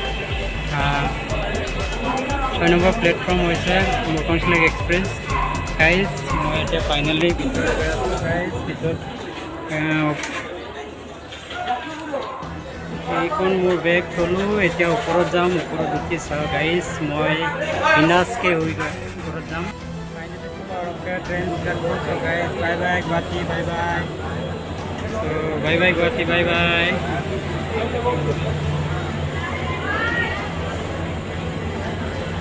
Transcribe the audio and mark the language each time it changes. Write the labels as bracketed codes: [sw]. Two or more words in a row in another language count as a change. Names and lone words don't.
[as] 6 নম্বৰ প্লেটফৰ্ম হৈছে মকনচিলেক এক্সপ্ৰেছ গাইজ মই এতিয়া ফাইনেলি ভিতৰত গৈ আছোঁ গাইজ ভিতৰত এইখন মোৰ বেগ থলোঁ এতিয়া ওপৰত যাম ওপৰত উঠি চাওঁ গাইজ মই বিন্দাছকৈ হৈ গৈ ওপৰত যাম। [en] train guys bye bye Guwahati bye bye bye bye Guwahati bye bye